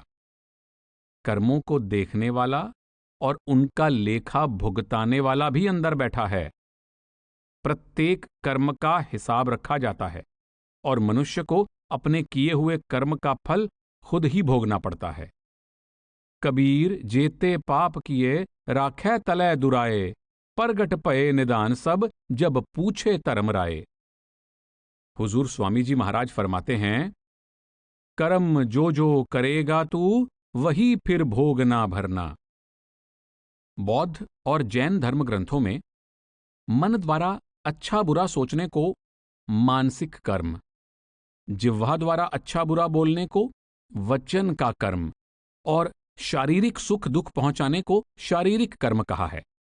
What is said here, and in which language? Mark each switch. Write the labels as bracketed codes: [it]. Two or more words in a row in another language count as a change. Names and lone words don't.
[hi] कर्मों को देखने वाला और उनका लेखा भुगताने वाला भी अंदर बैठा है। प्रत्येक कर्म का हिसाब रखा जाता है और मनुष्य को अपने किए हुए कर्म का फल खुद ही भोगना पड़ता है। कबीर जेते पाप किए राखै तलै दुराए, परगट पए निदान सब, जब पूछे धर्म राए। हुजूर स्वामी जी महाराज फरमाते हैं, कर्म जो जो करेगा तू, वही फिर भोग ना भरना। बौद्ध और जैन धर्म ग्रंथों में मन द्वारा अच्छा बुरा सोचने को मानसिक कर्म, जिह्वा द्वारा अच्छा बुरा बोलने को वचन का कर्म और शारीरिक सुख दुख पहुंचाने को शारीरिक कर्म कहा है।